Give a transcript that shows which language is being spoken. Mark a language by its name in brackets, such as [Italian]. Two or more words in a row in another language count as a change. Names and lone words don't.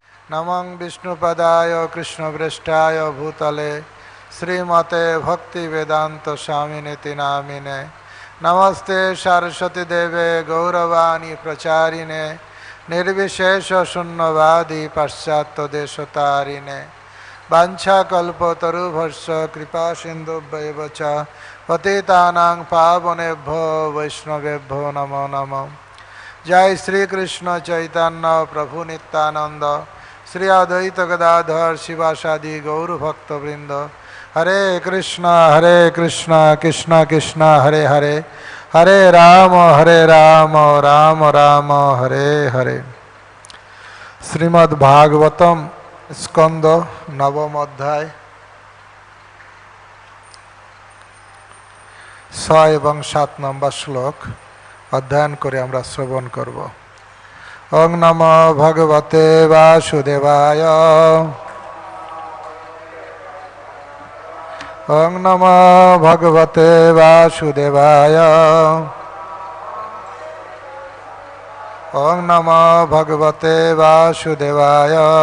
[Sanskrit] नमं विष्णुपदाय कृष्णप्रेष्ठाय भूतले श्रीमते भक्तिवेदांत स्वामिनेति नामिने नमस्ते सरस्वती देवे गौरवाणी प्रचारिणे निर्विशेष शून्यवादी पाश्चात्य देशतारिणे वाञ्छाकल्पतरुभ्यश्च कृपा सिन्धुभ्येव च पतितानां पावनेभ्यो वैष्णवेभ्यो नमो नमः। जय श्री कृष्ण चैतन्य प्रभु नित्यानंद श्री अद्वैत गदाधर शिवासादि गौर भक्तवृंद। हरे कृष्ण कृष्ण कृष्ण हरे हरे, हरे राम राम राम हरे हरे। [Bangla] শ্রীমদ্ভাগবতম স্কন্দ নবম অধ্যায় 6 এবং 7 নম্বর শ্লোক অধ্যয়ন করে আমরা শ্রবণ করব। [Sanskrit] ओं नमो भगवते वासुदेवाय, ओं नमो भगवते वासुदेवाय, ओं नमो भगवते वासुदेवाय।